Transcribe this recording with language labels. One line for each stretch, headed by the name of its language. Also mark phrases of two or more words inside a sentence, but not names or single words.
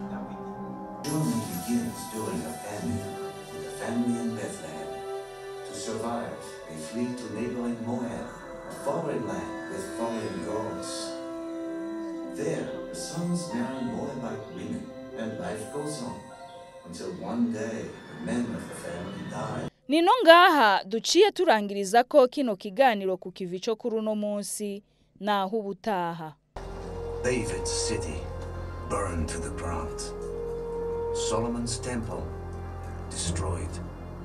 English: Journey begins during a famine in Bethlehem to serve survive, they flee to neighboring Moab, a foreign land with foreign gods. There, the sons marry Moabite women, and life goes on, until one day the men of the family die.
Rundi: Nino ngaha duciye turangiriza ko kino kiganiro ku kivi cyo kuri uno munsi naho ubutaha.
English: David's city burned to the ground. Solomon's temple destroyed.